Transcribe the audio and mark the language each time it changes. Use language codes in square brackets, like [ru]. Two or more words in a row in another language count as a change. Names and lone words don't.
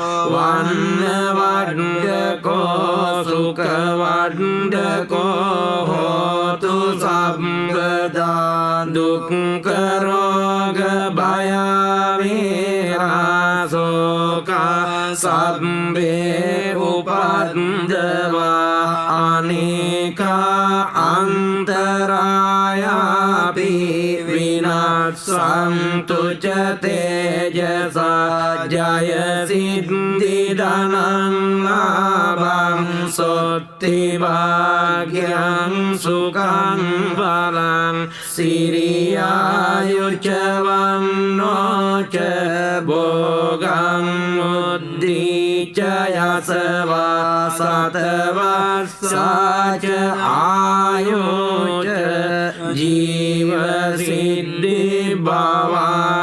[pi] vannavaddako sukavaddako hotu sabbada dukkha roga bhaya virasoka sabbe upaddava aneka antaraya pi vinassantu ca tejasa jaya siddhi dhanam labham sotti bhagyam sukham phalam siriyayu ca vanno ca bhogam uddhi ca yasava satavassa ca ayu ca jiva siddhi bhava